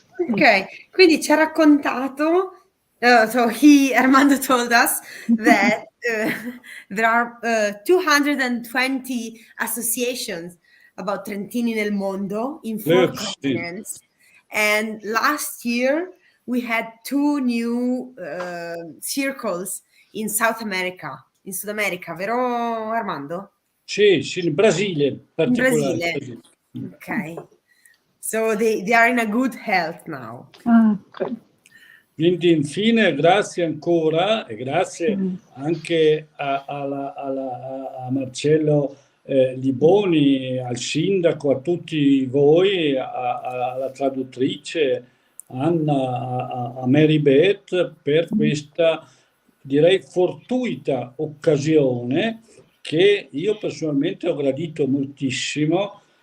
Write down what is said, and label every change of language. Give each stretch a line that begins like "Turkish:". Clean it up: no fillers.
Italian: Ok, quindi ci ha raccontato,
English: Armando told us that there are 220 associations about Trentini nel mondo in 4 continents, and last year we had 2 new circles in South America, in
Italian: Sud America, vero Armando? Sì, in Brasile in particolare. In Brasile. Ok.
English: So they are in a good health now. Good.
Italian: Quindi infine grazie ancora e grazie anche a Marcello Liboni, al sindaco, a tutti voi, alla traduttrice Anna, a Mary Beth per questa, direi, fortuita occasione che io personalmente ho gradito moltissimo.